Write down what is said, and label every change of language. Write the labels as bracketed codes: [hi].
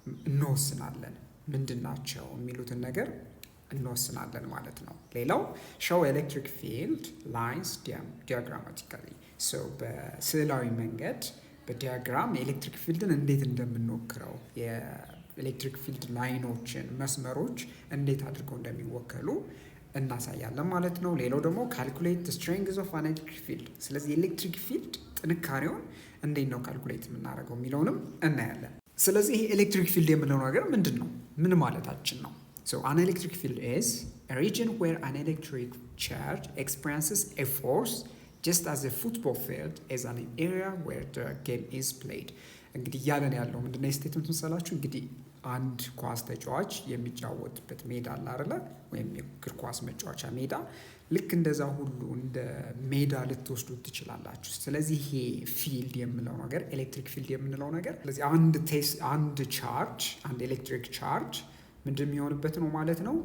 [am] እንወስናለን። ምንድናቸው የሚሉትን ነገር እንወስናለን ማለት ነው። ሌላው [en] show electric field lines diagrammatically። [am] በስዕላዊ መንገድ በዲያግራም የኤሌክትሪክ ፊልድን እንዴት እንደምንወክረው የኤሌክትሪክ ፊልድ ላይኖችን፣ መስመሮች እንዴት አድርገው እንደሚወከሉ እናሳያለን ማለት ነው። ሌላው ደግሞ [en] calculate the strength of an electric field። [am] ስለዚህ የኤሌክትሪክ ፊልድ ጥንካሬውን እንዴት ነው ካልኩሌት የምናደርገው የሚለውንም እናያለን። ስለዚህ ይሄ ኤሌክትሪክ ፊልድ የምንለው ነገር ምንድን ነው? ምን ማለታችን ነው? [en] So an electric field is a region where an electric charge experiences a force just as a football field is an area where the game is played። [am] እንግዲህ እያለን ያለው ምንድነው? ስቴትመንት መሰላችሁ? እንግዲህ አንድ ኳስ ተጫዋች የሚጫወትበት ሜዳ አለ አይደለ? ወይም የእግር ኳስ መጫወቻ ሜዳ፣ ልክ እንደዛ ሁሉ እንደ ሜዳ ልትወስዱት ትችላላችሁ። ስለዚህ ይሄ ፊልድ የምንለው ነገር ኤሌክትሪክ ፊልድ የምንለው ነገር ስለዚህ አንድ ቻርጅ፣ አንድ ኤሌክትሪክ ቻርጅ ምንድን የሚሆንበት ነው ማለት ነው?